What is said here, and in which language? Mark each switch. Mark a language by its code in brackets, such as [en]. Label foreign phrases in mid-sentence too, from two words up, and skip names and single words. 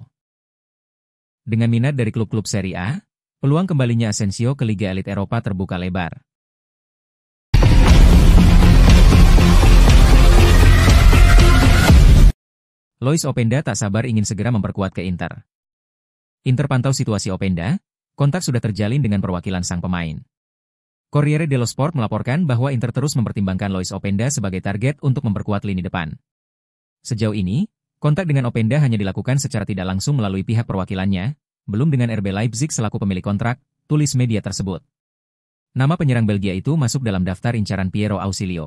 [id] Dengan minat dari klub-klub Serie A, peluang kembalinya Asensio ke Liga Elit Eropa terbuka lebar. Lois Openda tak sabar ingin segera memperkuat ke Inter. Inter pantau situasi Openda, kontak sudah terjalin dengan perwakilan sang pemain. Corriere dello Sport melaporkan bahwa Inter terus mempertimbangkan Lois Openda sebagai target untuk memperkuat lini depan. Sejauh ini, kontak dengan Openda hanya dilakukan secara tidak langsung melalui pihak perwakilannya, belum dengan RB Leipzig selaku pemilik kontrak, tulis media tersebut. Nama penyerang Belgia itu masuk dalam daftar incaran Piero Ausilio.